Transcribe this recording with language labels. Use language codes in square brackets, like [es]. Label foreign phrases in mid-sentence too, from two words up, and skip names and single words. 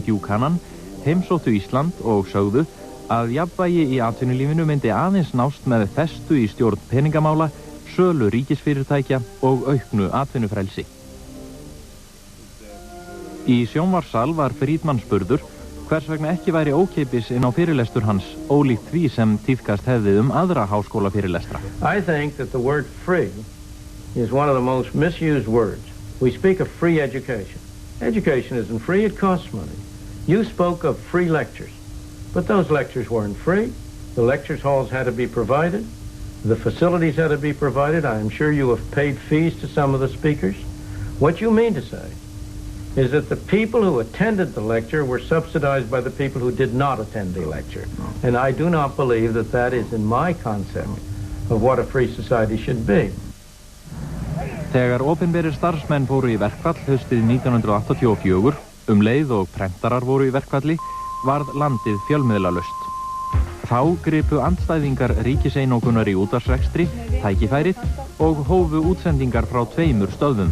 [is] Buchanan heimsóttu Ísland og sögðu að jafnvægi í atvinnulífinu myndi aðeins nást með festu í stjórn peningamála, sölu ríkisfyrirtækja og auknu atvinnufrelsi. Í sjónvarssal var Friedman spurður hvers vegna ekki væri ókeypis inn á fyrirlestur hans, ólíkt því sem tíðkast hefði aðra háskólafyrirlestra. [en] I think that the word free is one of the most misused words. We speak of free education. Education isn't free, it costs money. You spoke of free lectures, but those lectures weren't free. The lectures halls had to be provided. The facilities had to be provided. I am sure you have paid fees to some of the speakers. What you mean to say is that the people who attended the lecture were subsidized by the people who did not attend the lecture. And I do not believe that that is in my concept of what a free society should be. [is] Þegar opinberir starfsmenn fóru í verkfall haustið 1984, leið og prentarar voru í verkfalli, varð landið fjölmiðlalaust. Þá gripu andstæðingar ríkiseinokunar í útvarpsrekstri tækifærið og hófu útsendingar frá 2 stöðvum.